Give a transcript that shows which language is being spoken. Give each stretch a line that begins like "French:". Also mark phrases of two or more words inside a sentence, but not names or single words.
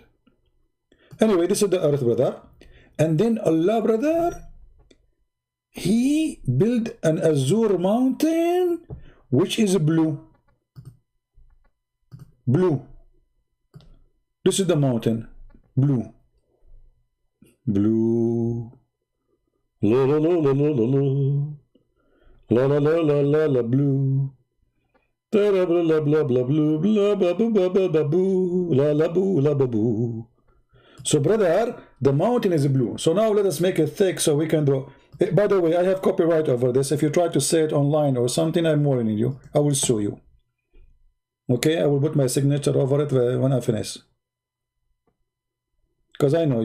English: Anyway, this is the earth, brother. And then Allah, brother, He built an azure mountain, which is blue. Blue. This is the mountain. Blue. Blue. La la la la la la la. La la la la la la blue. Da blah blah blah blah blue blah blah blah blah blah boo la la boo la boo. So brother, the mountain is blue. So now let us make it thick so we can do. By the way, I have copyright over this. If you try to say it online or something, I'm warning you. I will sue you. Okay, I will put my signature over it when I finish. Because I know you.